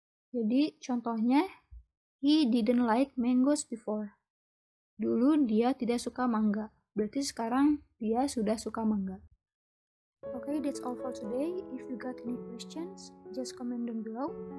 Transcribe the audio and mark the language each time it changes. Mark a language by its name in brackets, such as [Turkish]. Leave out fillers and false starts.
[Indonesian] Jadi contohnya, [English] he didn't like mangoes before. [Indonesian] Dulu dia tidak suka mangga. Berarti sekarang dia sudah suka mangga. [English] Okay, that's all for today. If you got any questions, just comment down below.